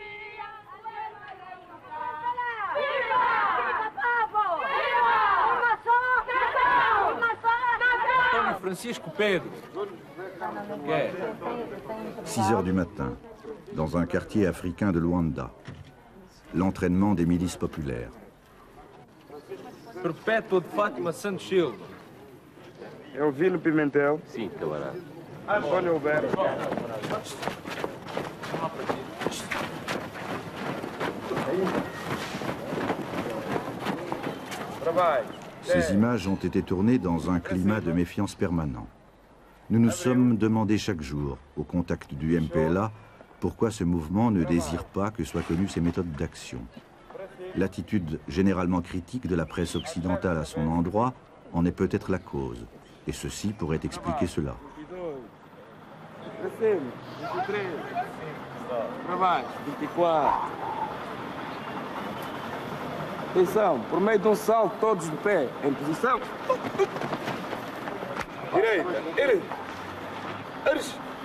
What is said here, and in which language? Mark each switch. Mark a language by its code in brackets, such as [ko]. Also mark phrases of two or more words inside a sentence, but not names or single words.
[fr] Francisco Pedro. 6 heures du matin, dans un quartier africain de Luanda. L'entraînement des milices populaires. Perpétua de Fátima Santos Silva. Elvino Pimentel. [pt] Sim, camarada. Antônio Alberto. [fr] Travail. Ces images ont été tournées dans un climat de méfiance permanent. Nous nous sommes demandé chaque jour, au contact du MPLA, pourquoi ce mouvement ne désire pas que soient connues ses méthodes d'action. L'attitude généralement critique de la presse occidentale à son endroit en est peut-être la cause, et ceci pourrait expliquer cela. [pt] Atenção, por meio de salto, todos de pé, em posição. Direita, eres.